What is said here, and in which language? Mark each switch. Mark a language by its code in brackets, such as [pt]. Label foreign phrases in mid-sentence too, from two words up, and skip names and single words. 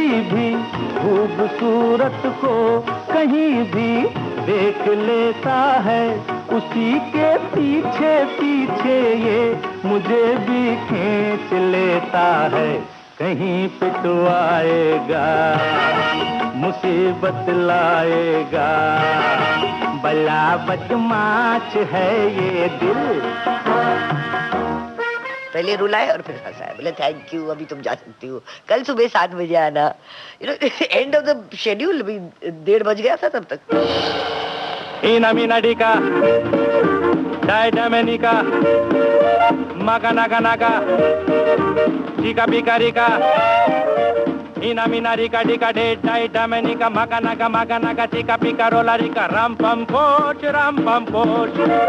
[hi] भी खूबसूरत को कहीं भी देख लेता है, उसी के पीछे पीछे ये मुझे भी खींच लेता है, कहीं पिटवाएगा मुसीबत लाएगा, बड़ा बदमाश है ये दिल। पहले रुलाए और फिर हंसाए, बोले [en] thank you, [hi] अभी तुम जा सकती हो, कल सुबह 7 बजे आना। [en] end of the schedule, [hi] 1:30 बज गया था तब तक। इना मीना डिका डाइडा में निका माका नाका नाका टिका पिका रिका, इना मीना रिका डिका डे डाइडा में निका माका नाका टिका पिका रोला रिका, राम पम पोच राम पम पोच।